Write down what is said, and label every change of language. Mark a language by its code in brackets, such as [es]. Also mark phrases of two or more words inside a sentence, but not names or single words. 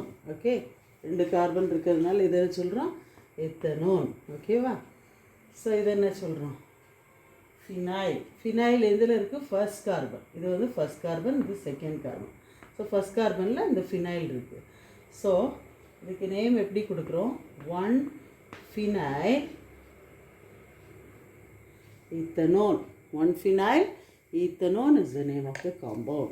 [ta] ஓகே, 2 கார்பன் இருக்கிறதுனால இதை என்ன சொல்கிறோம்? எத்தனோன். ஓகேவா? ஸோ இதை என்ன சொல்கிறோம்? ஃபினைல். ஃபினைல் எதில் இருக்குது? [en] first carbon. [ta] இது வந்து [en] first carbon, [ta] இது [en] second carbon. [ta] ஸோ [en] first carbon [ta] இந்த ஃபினைல் இருக்குது. ஸோ இதுக்கு நேம் எப்படி கொடுக்குறோம்? [en] 1-phenyl ethanol. 1-phenyl ethanol is the name of the compound.